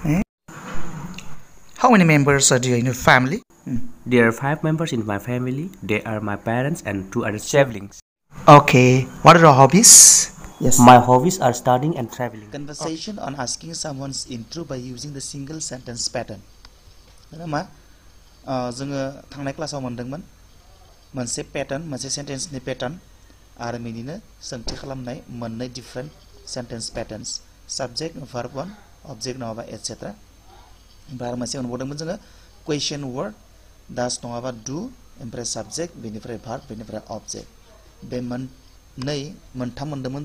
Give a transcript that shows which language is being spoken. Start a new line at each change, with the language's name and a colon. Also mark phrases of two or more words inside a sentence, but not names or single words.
English: How many members are there in your family? There are 5 members in my family. They are my parents and 2 other siblings. Okay, what are your hobbies? Yes. My hobbies are studying and traveling. Conversation on asking someone's intro by using the single sentence pattern.
Bodo: मा जोङो थांनाय क्लासाव मोनदोंमोन मोनसे पैटर्न मोनसे सेन्टेन्सनि पैटर्न आरो बिनिनो सोंथि खालामनाय मोननै
English: different sentence patterns subject verb one object
Bodo: नङाबा एटसेट्रा ओमफ्राय आरो मोनसे मोनबावदोंमोन जोङो
English: question word
Bodo: दास नङाबा डू ओमफ्राय सब्जेक्ट बेनिफ्राय भार्ब बेनिफ्राय ऑब्जेक्ट बे मोनथाम मोनदोंमोन